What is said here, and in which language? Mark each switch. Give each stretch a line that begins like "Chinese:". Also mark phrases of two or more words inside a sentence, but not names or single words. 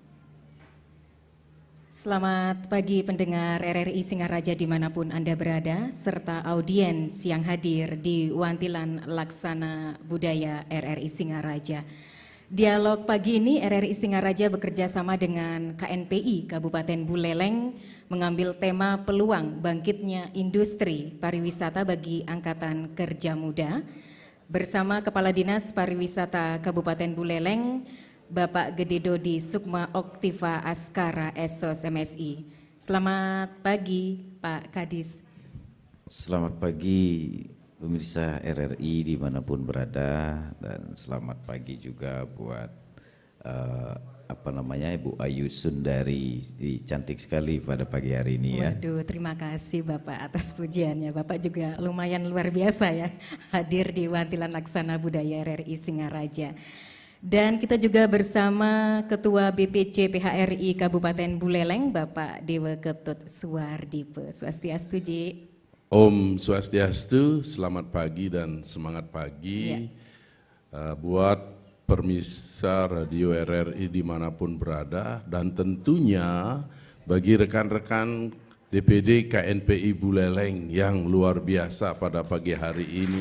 Indonesian: Selamat pagi pendengar RRI Singaraja dimanapun Anda berada, serta audiens yang hadir di Wantilan Laksana Budaya RRI Singaraja. Dialog pagi ini RRI Singaraja bekerja sama dengan KNPI Kabupaten Buleleng mengambil tema peluang bangkitnya industri pariwisata bagi Angkatan Kerja Muda bersama Kepala Dinas Pariwisata Kabupaten Buleleng, Bapak Gede Dodi Sukma Oktiva Askara SOS MSI. Selamat pagi Pak Kadis. Selamat pagi pemirsa RRI dimanapun berada, dan selamat pagi juga buat Ibu Ayu Sundari, cantik sekali pada pagi hari ini ya. Waduh, terima kasih Bapak atas pujiannya. Bapak juga lumayan luar biasa ya hadir di Wantilan Laksana Budaya RRI Singaraja. Dan kita juga bersama Ketua BPC PHRI Kabupaten Buleleng, Bapak Dewa Ketut Suwardipe.
Balinese: Swastiastu, Ji. Om Swastiastu,
Indonesian: selamat pagi dan semangat pagi buat pemirsa Radio RRI dimanapun berada, dan tentunya bagi rekan-rekan DPD KNPI Buleleng yang luar biasa pada pagi hari ini.